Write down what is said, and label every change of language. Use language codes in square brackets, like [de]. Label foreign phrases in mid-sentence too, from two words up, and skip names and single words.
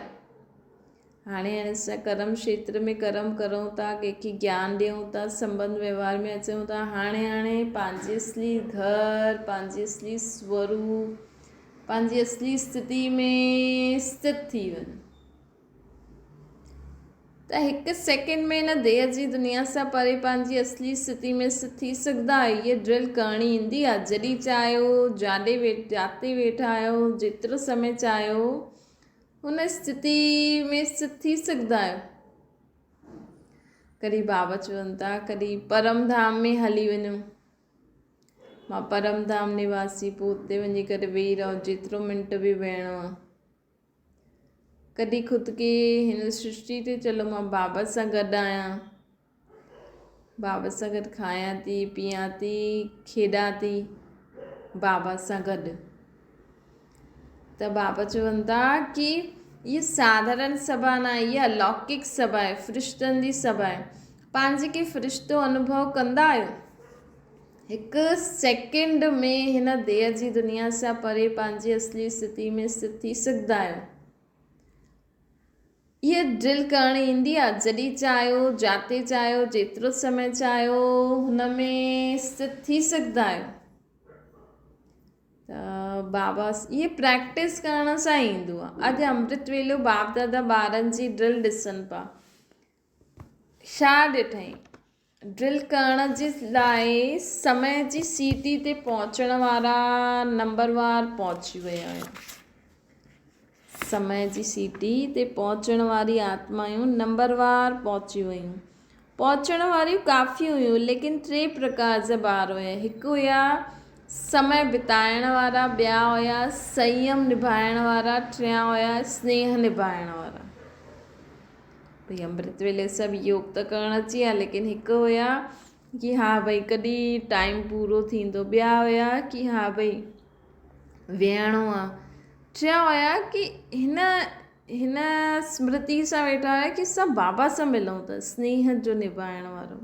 [sd] हाणे असां कर्म क्षेत्र में कर्म करूं था, कंहिंखे ज्ञान ॾियूं था, संबंध व्यवहार में अचूं था। हाणे पंहिंजे असली घर, पंहिंजे असली स्वरूप, पंहिंजी असली स्थिति में स्थित थी वञ त हिकु सेकेंड में हिन देह जी दुनिया सां परे पंहिंजी असली स्थिति में स्थित थी सघंदा आहियो। इहा ड्रिल करणी ईंदी आहे। जॾहिं चाहियो, जाते वेठा आहियो, जेतिरो समय चाहियो हुन स्थिति में स्थित थी सघंदा आहियो। कॾहिं बाबा चवनि था कॾहिं परम धाम में हली वञो, मां परम धाम निवासी, पोइ उते वञी करे वेही रहो, जेतिरो मिंट बि वेहणो आहे। कॾहिं ख़ुदि खे हिन सृष्टि ते चलो मां बाबा सां गॾु आहियां, बाबा सां गॾु खायां थी, पीआं थी, खेॾां थी बाबा सां गॾु। त बाबा चवनि था कि ये साधारण सभा न आहे, इहा अलौकिक सभा आहे, फ़रिश्तनि जी सभा आहे। पंहिंजे खे फ़रिश्तो अनुभव कंदा आहियो? हिकु सेकेंड में हिन देह जी दुनिया सां परे पंहिंजी असली स्थिति में स्थित थी सघंदा आहियो। इहा ड्रिल करणी ईंदी आहे। जॾहिं चाहियो, जाते चाहियो, जेतिरो समय चाहियो हुन में स्थित थी सघंदा आहियो। त बाबा इहे प्रैक्टिस करण सां ईंदो आहे। अॼु अमृत वेलो बाप दादा ॿारनि जी ड्रिल ॾिसनि पिया। छा ॾिठई? ड्रिल करण जे लाइ समय जी सीटी ते पहुचण वारा नंबरवार पहुची विया आहिनि। समय जी सीटी ते पहुचण वारी आत्मायूं नंबरवार पहुची वियूं। पहुचण वारियूं काफ़ी हुयूं, लेकिन 3 प्रकार जा ॿार हुया। हिकु हुया समय बिताइण वारा, ॿिया हुया संयम निभाइण वारा, टियां हुया स्नेह निभाइण वारा। भई अमृत वेले सभु योग त करणु अची विया, लेकिन हिकु हुया कि हा भई कॾहिं टाइम पूरो थींदो, ॿिया हुया कि हा भई वेहणो आहे, टियां हुया कि हिन स्मृति सां वेठा हुया कि सभु बाबा सां मिलूं था, स्नेह जो निभाइण वारो।